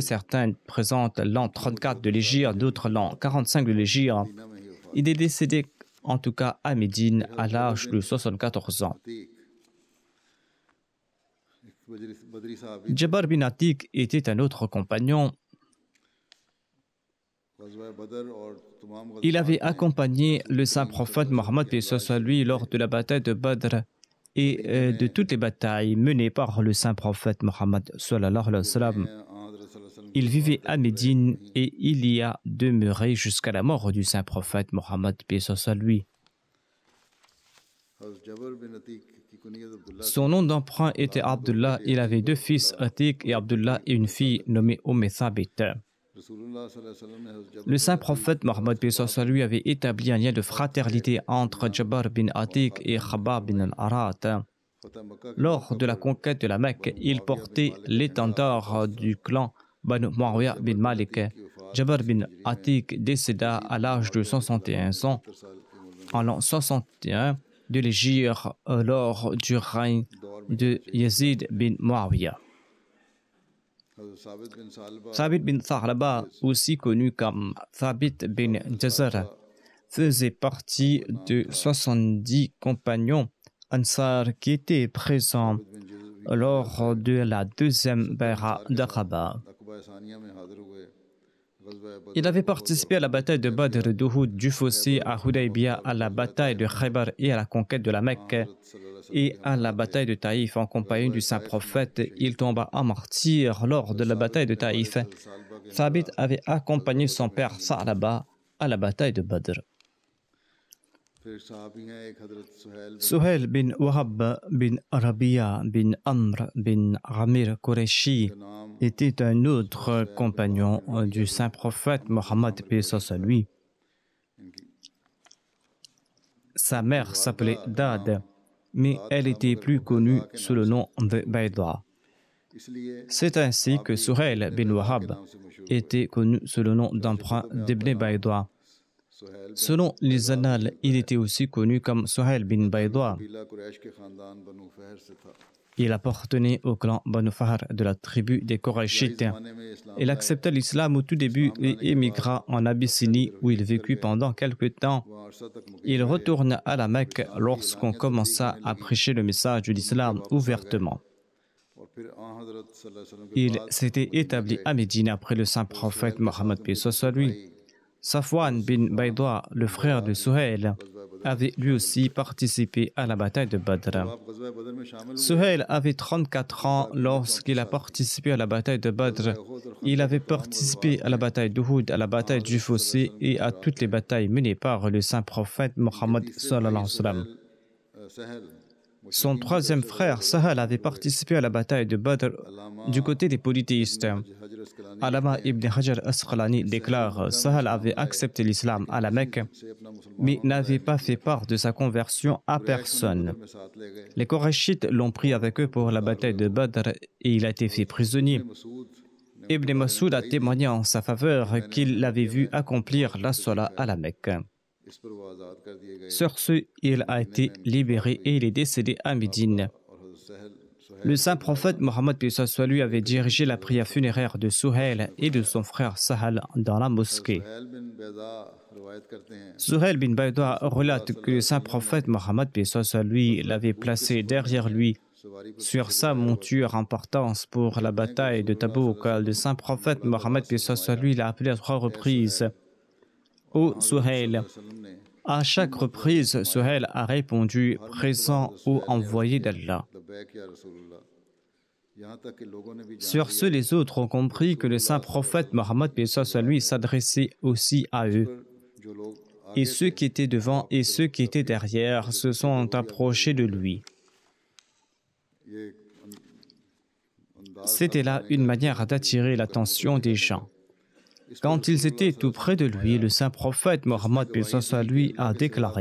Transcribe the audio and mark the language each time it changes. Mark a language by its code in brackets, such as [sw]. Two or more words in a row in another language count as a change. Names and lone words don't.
[fr] Certains présentent l'an 34 de l'hégire, d'autres l'an 45 de l'hégire. Il est décédé en tout cas à Médine à l'âge de 74 ans. [ur] بدری صاحب [fr] Jabbar bin Atiq était un autre compagnon. [ur] غزوہ بدر اور تمام [fr] Il avait [ur] غزوات میں [fr] accompagné le saint prophète Mohammed paix soit lui lors de la bataille de Badr et de toutes les batailles menées par le saint prophète Mohammed [ar] صلی اللہ علیہ وسلم. [fr] Il vivait à Médine et il y a demeuré jusqu'à la mort du saint prophète Mohammed paix soit lui. [ur] جبر بن عتیک کی کنیت عبداللہ [fr] Son nom d'emprunt était Abdullah. Il avait deux fils, Atiq et Abdullah, et une fille nommée Thabit. [ar] رسول اللہ صلی اللہ علیہ وسلم [ur] نے حضرت [fr] Le saint prophète Mohammed paix soit lui avait établi un lien de fraternité entre Jabbar bin Atiq et Khabbab bin al-Arat. [ur] فتح مکہ کے [fr] Lors de la conquête de la Mecque, il portait l'étendard du clan Banu Muawiyah bin Malik. Jabbar bin Atiq décéda à l'âge de 61 ans, en l'an 61 de l'hégire lors du règne de Yazid bin Muawiyah. [ur] حضرت ثابت بن ثعلبہ [fr] Thabit bin Tharlaba, aussi connu comme Thabit bin Jazar, faisait partie de 70 compagnons Ansar qui étaient présents lors de la deuxième Bay'a d'Aqaba. [ur] عقبہ ثانیہ میں حاضر ہوئے غزوہ بدر [fr] Il avait participé à la bataille de Badr, d'Uhud, du Fossé, à Hudaybiyah, à la bataille de Khaybar et à la conquête de la Mecque, et à la bataille de Taïf en compagnie du saint prophète. Il tomba en martyr lors de la bataille de Taïf. Thabit avait accompagné son père Sa'laba à la bataille de Badr. [ur] پھر صحابی ہیں ایک حضرت سہیل [fr] Suhail bin Wahab bin Rabi'a bin Amr bin Amir Qureshi était un autre compagnon du saint prophète Mohammed paix soit sur lui. Sa mère s'appelait Dad, mais elle était plus connue sous le nom de Bayda. [ur] इसलिए [fr] C'est ainsi que Suhail bin Wahab était connu sous le nom d'emprunt d'Ibn Bayda. [ur] सुहैल [fr] Selon les annales, il était aussi connu comme Suhail bin Bayda. [ur] قبیلہ قریش کے خاندان بنو فہر سے تھا [fr] Il appartenait au clan Banu Fahr de la tribu des Korachites. [ur] زمانے میں اسلام [fr] Il accepta l'islam au tout début et émigra en Abyssinie où il vécut pendant quelque temps. [ur] وہاں عرصہ تک مقیم [fr] Il retourna à la Mecque lorsqu'on commença à prêcher le message de l'islam ouvertement. [ur] اور پھر حضرت [ar] صلی اللہ علیہ وسلم [ur] के [fr] Il [ur] बाद [fr] s'était établi à Médine après le saint prophète Mohammed paix soit sur lui. Safwan bin Bayda, le frère de Suhail, avait lui aussi participé à la bataille de Badr. [ur] آپ غزوہ بدر میں شامل ہوئے [fr] Suhail avait 34 ans lorsqu'il a participé à la bataille de Badr. Il avait participé à la bataille d'Uhud, à la bataille du Fossé et à toutes les batailles menées par le saint prophète Mohammed [ar] صلی اللہ علیہ وسلم. [ur] सहल [fr] Son troisième frère, Sahal, avait participé à la bataille de Badr du côté des polythéistes. [ur] حجر عسقلانی [fr] Alama ibn Hajar Asqalani déclare Sahal avait accepté l'islam à la Mecque, [ur] سے اپنا مسلمان [fr] mais n'avait pas fait part de sa conversion à personne. [ur] میں ساتھ لے گئے [fr] Les Korachites l'ont pris avec eux pour la bataille de Badr et il a été fait prisonnier. [ur] मसूद [fr] Ibn Massoud a témoigné en sa faveur qu'il l'avait vu accomplir la Salah à la Mecque. [ur] اس پر وہ آزاد کر دیے گئے [fr] Sur ce, il a été libéré et il est décédé à Médine. [ur] اور حضرت سہل [fr] Le saint prophète Mohammed paix soit lui avait dirigé la prière funéraire de Suhail et de son frère Sahal dans la mosquée. [ur] سہل بن بیضا روایت کرتے ہیں [fr] Suhail bin Bayda relate que le saint prophète Mohammed paix soit lui l'avait placé derrière lui [ur] سواری پر [fr] sur sa monture en partance pour la bataille de Tabouk. Le saint prophète Mohammed paix soit lui l'a appelé à 3 reprises. Ô Suhail, [ur] وسلم نے [fr] à chaque reprise, Suhail a répondu présent ô envoyé d'Allah. [ar] لبیک یا رسول اللہ [ur] یہاں تک کہ لوگوں نے بھی جان [fr] Sur ce, les autres ont compris que le saint prophète Mohammed paix soit lui s'adressait aussi à eux. [ur] جو لوگ [fr] Et ceux qui étaient devant et ceux qui étaient derrière se sont approchés de lui. [ur] ये [fr] C'était là une manière d'attirer l'attention des gens. Quand ils étaient tout près de lui, le saint prophète Mohammed paix soit lui a déclaré